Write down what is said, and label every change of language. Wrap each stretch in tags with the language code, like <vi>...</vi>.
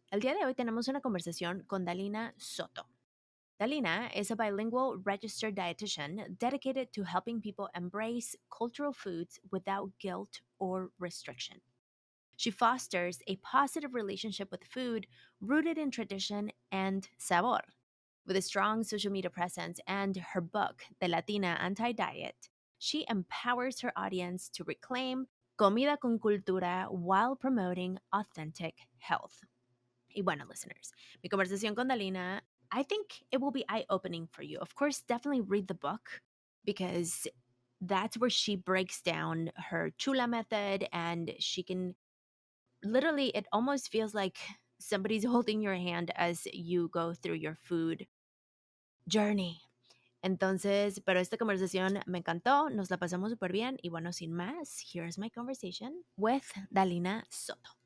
<es>El día de hoy tenemos una conversación con Dalina Soto.</es> <en>Dalina is a bilingual registered dietitian dedicated to helping people embrace cultural foods without guilt or restriction. She fosters a positive relationship with food rooted in tradition and sabor. With a strong social media presence and her book, The Latina Anti-Diet, she empowers her audience to reclaim</en> <es>comida con cultura</es> <en>while promoting authentic health.</en> <es>Y bueno,</es> <en>listeners,</en> <es>mi conversación con</es> <en>Dalina, I think it will be eye-opening for you. Of course, definitely read the book because that's where she breaks down her chula method, and she can literally, it almost feels like somebody's holding your hand as you go through your food journey.</en> <es>Entonces, pero esta conversación me encantó, nos la pasamos súper bien y bueno, sin más,</es> <en>here's my conversation with Dalina Soto.</en>